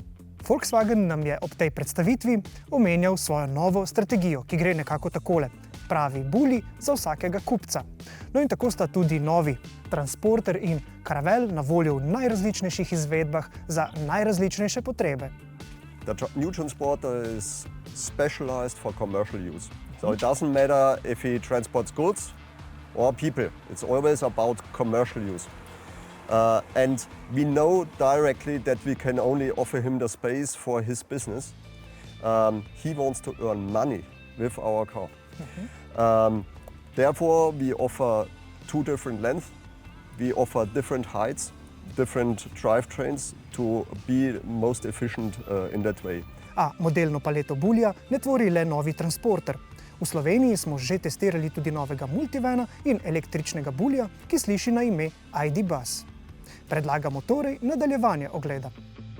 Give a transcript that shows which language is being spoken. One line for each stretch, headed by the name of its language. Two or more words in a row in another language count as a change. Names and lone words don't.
Slovenian: Volkswagen nam je ob tej predstavitvi omenjal svojo novo strategijo, ki gre nekako takole: pravi bully za vsakega kupca. No in tako sta tudi novi Transporter in Caravelle na voljo v najrazličnejših izvedbah za najrazličnejše potrebe.
English: The new Transporter is specialized for commercial use. So it doesn't matter if he transports goods or people. It's always about commercial use. And we know directly that we can only offer him the space for his business. He wants to earn money with our car. Therefore, we offer two different lengths. We offer different heights, different drivetrains to be most efficient in that way.
Slovenian: A modelno paleto bullija ne tvori le novi Transporter. V Sloveniji smo že testirali tudi novega multivana in električnega bullija, ki sliši na ime ID. Buzz. Predlagamo torej nadaljevanje ogleda.